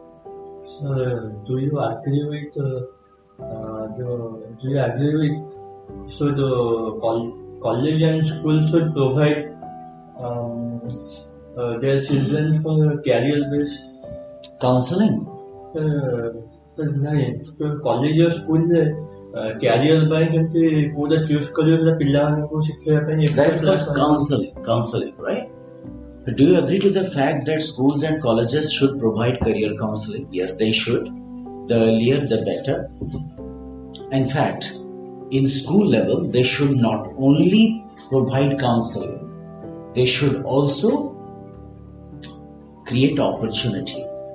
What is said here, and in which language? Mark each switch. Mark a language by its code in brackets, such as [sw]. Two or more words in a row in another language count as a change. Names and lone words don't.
[en] So, do you agree with so the college and school should provide their children for career-based Counseling. [hi] नहीं तो कॉलेज और स्कूल कैरियर [or] ପାଇଁ କେମିତି କୋଉଟା ଚୁଜ କରିବ ସେଟା ପିଲାମାନଙ୍କୁ ଶିଖେଇବା ପାଇଁ [en] That is called counseling, right? Do you agree to the fact that schools and colleges should provide career counseling? Yes, they should. The earlier, the better. In fact, in school level, they should not only provide counseling, they should also create opportunity.